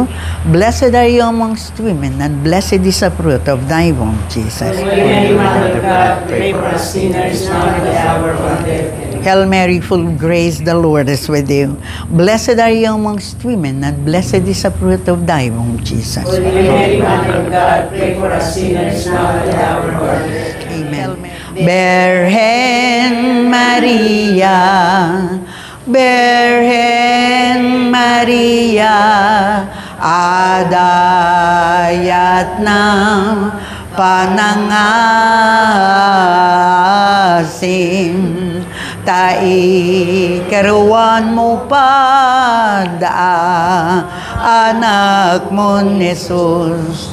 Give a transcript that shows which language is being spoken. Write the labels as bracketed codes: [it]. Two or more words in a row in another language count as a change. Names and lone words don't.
[en] Blessed are you amongst women, and blessed is the fruit of thy womb, Jesus. Hail Mary, full of grace, the Lord is with you. Blessed are you amongst women, and blessed is the fruit of thy womb, Jesus. Amen. [pam] Virgen Maria, Virgen Maria, adayat ng panangasim, taikaruan mo pa anak mo Jesus.